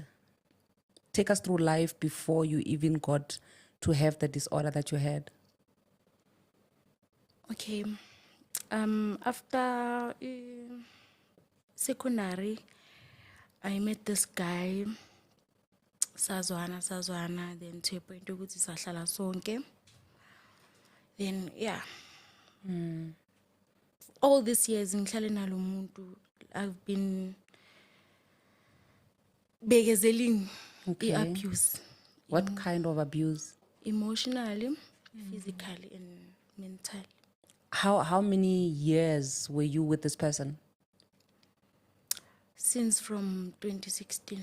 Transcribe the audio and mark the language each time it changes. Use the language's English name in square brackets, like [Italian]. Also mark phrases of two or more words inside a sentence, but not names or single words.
[English] Take us through life before you even got to have the disorder that you had. Okay. After secondary, I met this guy. [Zulu] Sazwana, [English] then to a point [Zulu] ukuthi sahlala sonke. [English] Then yeah. All these years [Zulu] ngihlale nalo muntu, [English] I've been begezeling abuse. What kind of abuse? Emotionally, physically, and mentally. How many years were you with this person? Since from 2016.